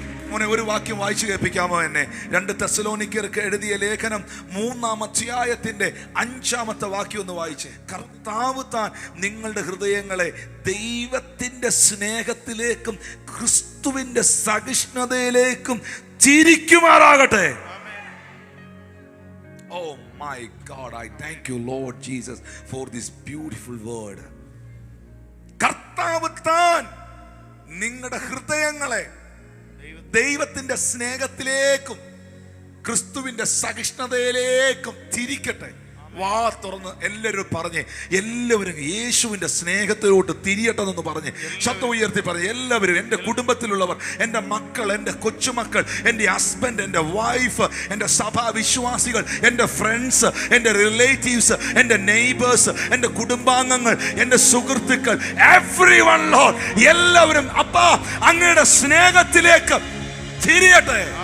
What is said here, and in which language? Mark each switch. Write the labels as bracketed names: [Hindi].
[Malayalam] മോനെ, ഒരു വാക്യം വായിച്ചു കേൾപ്പിക്കാമോ എന്നെ? 2 തെസ്സലോനിക്കർക്ക് എഴുതിയ ലേഖനം 3-ാം അധ്യായത്തിന്റെ 5-ാമത്തെ വാക്യം ഒന്ന് വായിച്ചേ. കർത്താവ് താൻ നിങ്ങളുടെ ഹൃദയങ്ങളെ ദൈവത്തിന്റെ സ്നേഹത്തിലേക്കും ക്രിസ്തുവിന്റെ സഹിഷ്ണുതയിലേക്കും തിരിക്കുമാറാകട്ടെ. [English] Oh my God, I thank you Lord Jesus for this beautiful word. [Malayalam] കർത്താവ് താൻ നിങ്ങളുടെ ഹൃദയങ്ങളെ ദൈവത്തിന്റെ സ്നേഹത്തിലേക്കും ക്രിസ്തുവിന്റെ സഹിഷ്ണുതയിലേക്കും തിരിക്കട്ടെ. വാ തുറന്ന് എല്ലാവരും പറഞ്ഞ്, എല്ലാവരും യേശുവിന്റെ സ്നേഹത്തിലോട്ട് തിരിയട്ടെന്ന് പറഞ്ഞ് ശബ്ദം ഉയർത്തി പറഞ്ഞ് എല്ലാവരും, എൻ്റെ കുടുംബത്തിലുള്ളവർ, എൻ്റെ മക്കൾ, എൻ്റെ കൊച്ചുമക്കൾ, എൻ്റെ ഹസ്ബൻഡ്, എൻ്റെ വൈഫ്, എൻ്റെ സഭാ വിശ്വാസികൾ, എൻ്റെ ഫ്രണ്ട്സ്, എൻ്റെ റിലേറ്റീവ്സ്, എൻ്റെ നെയ്ബേഴ്സ്, എൻ്റെ കുടുംബാംഗങ്ങൾ, എൻ്റെ സുഹൃത്തുക്കൾ, എവ്രിവൺ ലോർഡ്, എല്ലാവരും അപ്പാ അങ്ങയുടെ സ്നേഹത്തിലേക്ക് തിരിയട്ടെ.